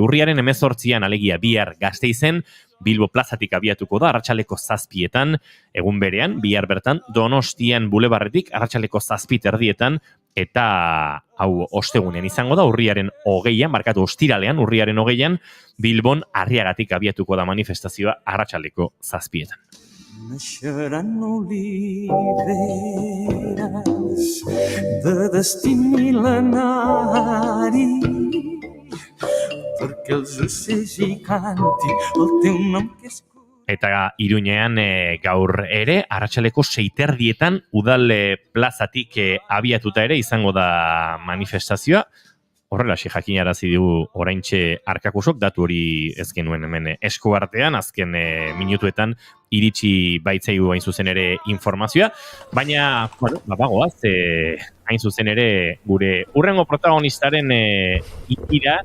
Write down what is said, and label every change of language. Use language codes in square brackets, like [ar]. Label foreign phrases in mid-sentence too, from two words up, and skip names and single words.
[eu] Urriaren 18an alegia bihar Gasteizen, Bilbo plazatik abiatuko da, arratsaleko 7etan, egun berean, bihar bertan, Donostian bulebarretik, arratsaleko 7:30, eta hau ostegunean izango da, urriaren 20an, barkatu ostiralean, urriaren 20an, Bilbon Arriagatik abiatuko da manifestazioa arratsaleko 7etan. [ca] Naixeran oliveres de destí mil·lenari perquè els ocells hi canti el teu nom que és... [eu] Eta Iruñean gaur ere, arratsaleko 6:30 udal plazatik abiatuta ere izango da manifestazioa. Horrelaxe jakinarazi dugu oraintxe arkakusok, datu hori ez genuen hemen esku artean, azken minutuetan iritsi baitzaigu hain zuzen ere informazioa, baina, bagoaz, hain zuzen ere gure hurrengo protagonistaren ikira.